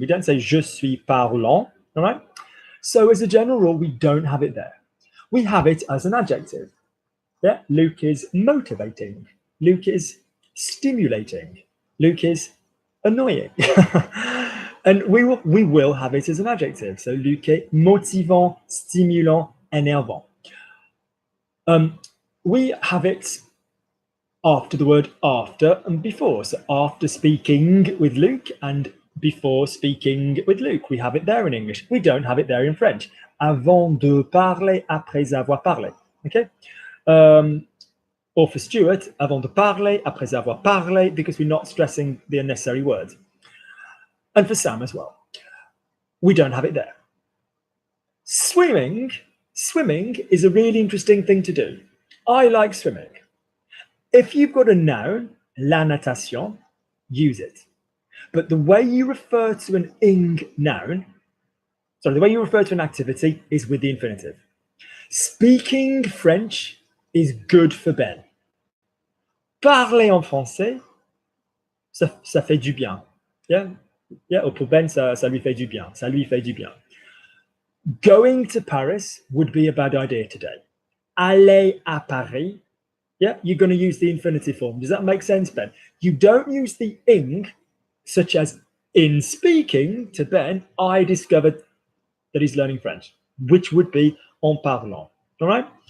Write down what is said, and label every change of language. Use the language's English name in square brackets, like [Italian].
[English] We don't say [French] je suis parlant. [English] All right. So as a general rule, we don't have it there. We have it as an adjective. Yeah, Luke is motivating. Luke is stimulating. Luke is annoying. And we will have it as an adjective. [French] So Luc est motivant, stimulant, énervant. [English] We have it after the word after and before. So after speaking with Luke and before speaking with Luke. We have it there in English. We don't have it there in French. [French] Avant de parler, après avoir parlé. [English] Okay? Or for Stuart, [French] avant de parler, après avoir parlé, [English] because we're not stressing the unnecessary words. And for Sam as well. We don't have it there. Swimming is a really interesting thing to do. I like swimming. If you've got a noun, la natation, use it. But the way you refer to an ing noun, the way you refer to an activity is with the infinitive. Speaking French is good for Ben. [French] Parler en français, ça fait du bien. Yeah? Yeah, or pour Ben, ça lui fait du bien. Ça lui fait du bien. [English] Going to Paris would be a bad idea today. [French] Aller à Paris, [English] yeah, you're going to use the infinitive form. Does that make sense, Ben? You don't use the ing, such as in speaking to Ben, I discovered that he's learning French, which would be en parlant. All right?